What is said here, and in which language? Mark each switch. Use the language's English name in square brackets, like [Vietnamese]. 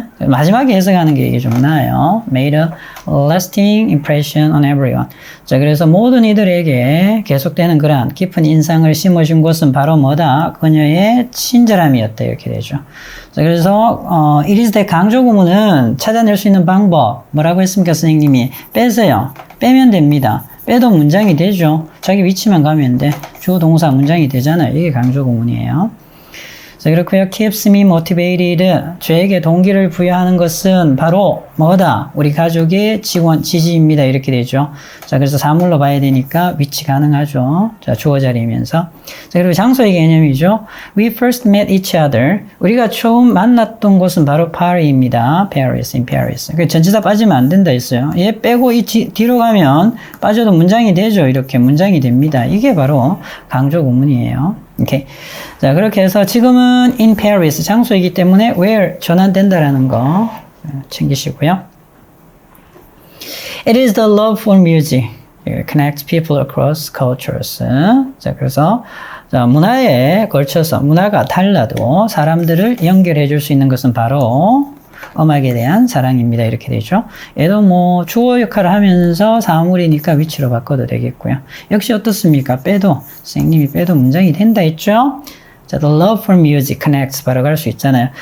[Korean] 마지막에 해석하는 게 이게 좀 나아요. [English] made a lasting impression on everyone. [Korean] 자, 그래서 모든 이들에게 계속되는 그러한 깊은 인상을 심어준 것은 바로 뭐다? 그녀의 친절함이었다. 이렇게 되죠. 자, 그래서 it is that 강조 구문은 찾아낼 수 있는 방법 뭐라고 했습니까? 선생님이 빼세요. 빼면 됩니다. 빼도 문장이 되죠. 자기 위치만 가면 돼. 주어 동사 문장이 되잖아요. 이게 강조 구문이에요. 자, 그렇고요. [English] keeps me motivated. [Korean] 저에게 동기를 부여하는 것은 바로 뭐다? 우리 가족의 지지입니다. 이렇게 되죠. 자, 그래서 사물로 봐야 되니까 위치 가능하죠. 자, 주어 자리면서. 자, 그리고 장소의 개념이죠. [English] We first met each other. [Korean] 우리가 처음 만났던 곳은 바로 파리입니다. [English] Paris, in Paris. [Korean] 전치사 빠지면 안 된다 했어요. 얘 빼고 뒤로 가면 빠져도 문장이 되죠. 이렇게 문장이 됩니다. 이게 바로 강조 구문이에요. 오케이. 자, 그렇게 해서 지금은 [English] in Paris [Korean] 장소이기 때문에 where 전환된다라는 거 챙기시고요. [English] It is the love for music. It connects people across cultures. [Korean] 자, 그래서 자, 문화에 걸쳐서 문화가 달라도 사람들을 연결해 줄 수 있는 것은 바로 음악에 대한 사랑입니다. 이렇게 되죠. 얘도 뭐 주어 역할을 하면서 사물이니까 위치로 바꿔도 되겠고요. 역시 어떻습니까? 빼도 선생님이 빼도 문장이 된다 했죠. 자, [English] the love for music connects [Korean] 바로 갈 수 있잖아요.